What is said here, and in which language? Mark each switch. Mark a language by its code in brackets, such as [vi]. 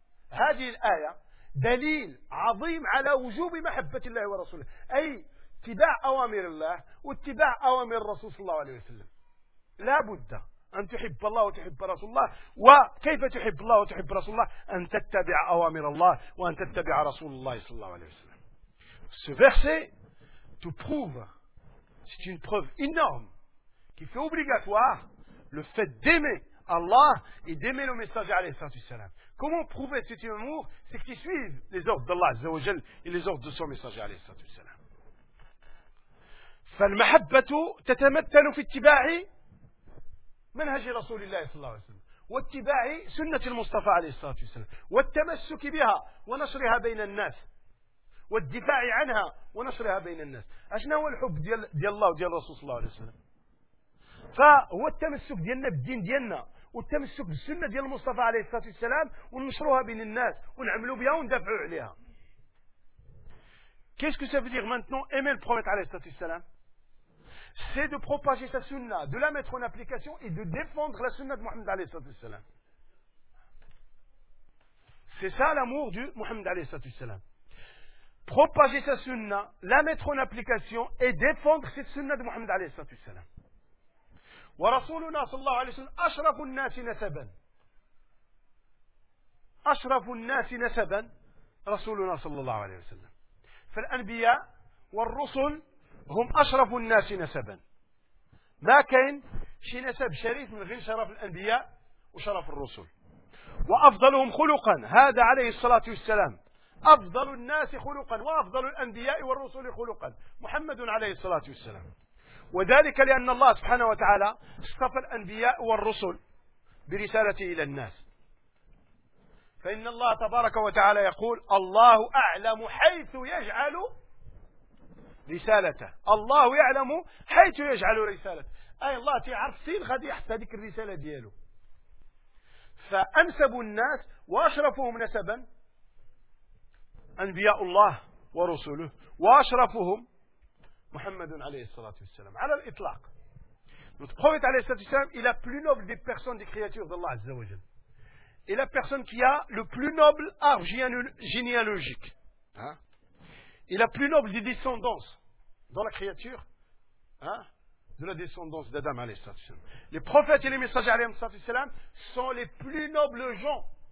[fr] Cette aya [ar] دليل عظيم على وجوب محبة الله ورسوله، أي اتباع أوامر الله واتباع أوامر الرسول صلى الله عليه وسلم. لا بد أن تحب الله وتحب رسول الله، وكيف تحب الله وتحب رسول الله؟ أن تتبع أوامر الله وأن تتبع رسول الله صلى الله عليه وسلم. [fr] Ce verset te prouve, c'est une preuve énorme qui fait obligatoire le fait d'aimer Allah et d'aimer le messager عليه الصلاة والسلام. Comment prouver cet amour? C'est que tu suives les ordres d'Allah Azza wa Jal et les ordres de son messager alayhi salatu wassalam. [ar] فَالْمَحَبَّةُ تَتَمَتَّنُ فِي اتِّبَاعِ مَنْهَجِ رَسُولِ اللَّهِ صلى الله عليه وسلم وَاتِّبَاعِ سُنَّةِ الْمُصْطَفَى عَلَيْهِ الصَّلَاةُ وَالسَّلَامُ وَالتَّمَسُّكِ بِهَا وَنَشْرِهَا بَيْنَ النَّاسِ وَالدِّفَاعِ عَنْهَا وَنَشْرِهَا بَيْنَ النَّاسِ. أشنا هو الحب ديال الله وديال الرسول صلى الله عليه وسلم؟ فهو التمسك ديالنا بالدين ديالنا والتمسك بالسنة ديال المصطفى عليه الصلاة والسلام ونشروها بين الناس ونعملوا بها وندفعوا عليها. [fr] Qu'est-ce que ça veut dire maintenant aimer le prophète عليه الصلاة والسلام? C'est de propager sa sunna, de la mettre en application et de défendre la sunna de Mohammed عليه الصلاة والسلام. C'est ça l'amour du Mohammed عليه الصلاة والسلام. Propager sa sunna, la mettre en application et défendre cette sunna de Mohammed عليه الصلاة والسلام. [ar] ورسولنا صلى الله عليه وسلم أشرف الناس نسبا، أشرف الناس نسبا رسولنا صلى الله عليه وسلم. فالأنبياء والرسل هم أشرف الناس نسبا، ما كان شي نسب شريف من غير شرف الأنبياء وشرف الرسل. وأفضلهم خلقا، هذا عليه الصلاة والسلام أفضل الناس خلقا وأفضل الأنبياء والرسل خلقا محمد عليه الصلاة والسلام. وذلك لأن الله سبحانه وتعالى اصطفى الأنبياء والرسل برسالته إلى الناس. فإن الله تبارك وتعالى يقول الله أعلم حيث يجعل رسالته، الله يعلم حيث يجعل رسالته، أي الله تعرف سين غادي يحط هذيك الرسالة دياله. فأنسب الناس وأشرفهم نسبا أنبياء الله ورسوله، وأشرفهم محمد عليه الصلاة والسلام على الإطلاق. [fr] نتقوم عليه الصلاة والسلام إلى plus noble des personnes des créatures d'Allah عز وجل، et la personne qui a le plus noble arbre généalogique. Hein? Et la plus noble des descendances dans la créature, hein? De la descendance d'Adam alayhi salatu wa sallam. Les prophètes et les messagers alayhi salatu wa sallam sont les plus nobles gens.